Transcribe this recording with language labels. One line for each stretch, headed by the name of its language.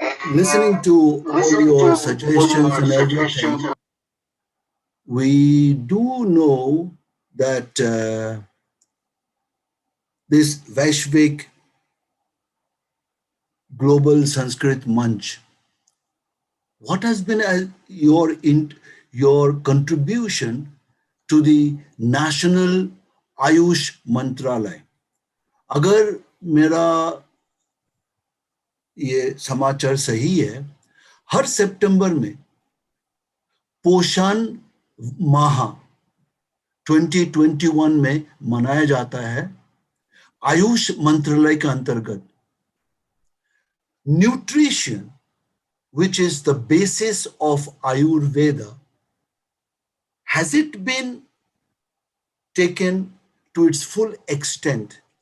English: Listening to all your suggestions and everything, we do know that this Vaishvik Global Sanskrit Manch, what has been your contribution to the National Ayush Mantralay?
Hindi: अगर मेरा ये समाचार सही है, हर सितंबर में पोषण माह 2021 में मनाया जाता है। आयुष मंत्रालय के अंतर्गत
English: Nutrition, which is the basis of Ayurveda, has it been taken to its full extent?